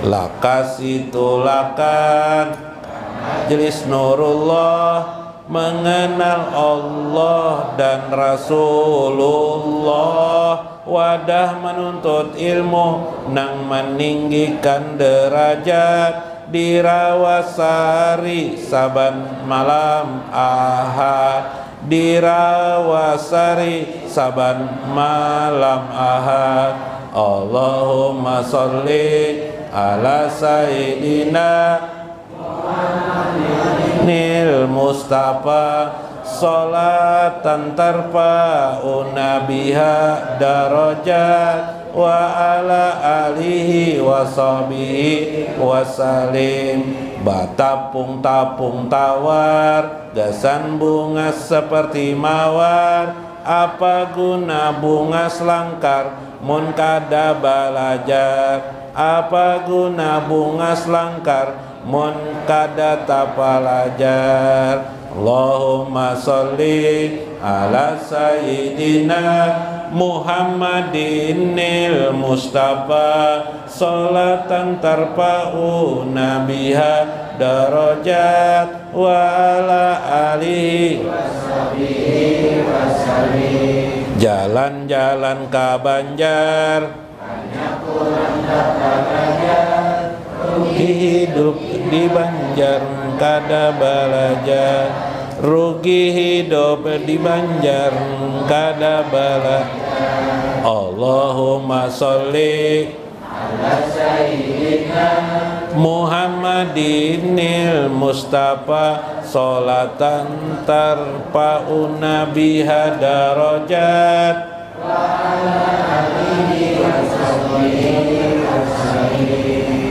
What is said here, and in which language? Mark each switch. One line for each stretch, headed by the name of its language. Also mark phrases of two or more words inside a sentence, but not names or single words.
Banjar: Lakasitulakan Majelis Nurullah mengenal Allah dan Rasulullah, wadah menuntut ilmu nang meninggikan derajat, dirawasari saban malam ahad, dirawasari saban malam ahad.
Arabic: اللهم صل على سيدنا النبي المصطفى صلاة ترفعنا بها درجات وعلى آله وصحبه وسلم.
Banjar: Batapung tapung tawar, gasan bunga seperti mawar, apa guna bunga selangkar mun kada balajar, apa guna bunga selangkar mun kada tapalajar.
Arabic: اللهم صل على سيدنا محمد المصطفى صلاة ترفعنا بها درجات وعلى آله وصحبه وسلم.
Banjar: Jalan-jalan ka Banjar, banyak orang tak belajar, rugi hidup di Banjar kada belajar, rugi hidup di Banjar kada belajar.
Arabic: اللهم صل على سيدنا محمد المصطفى صلاة ترفعنا بها درجات وعلى آله وصحبه وسلم.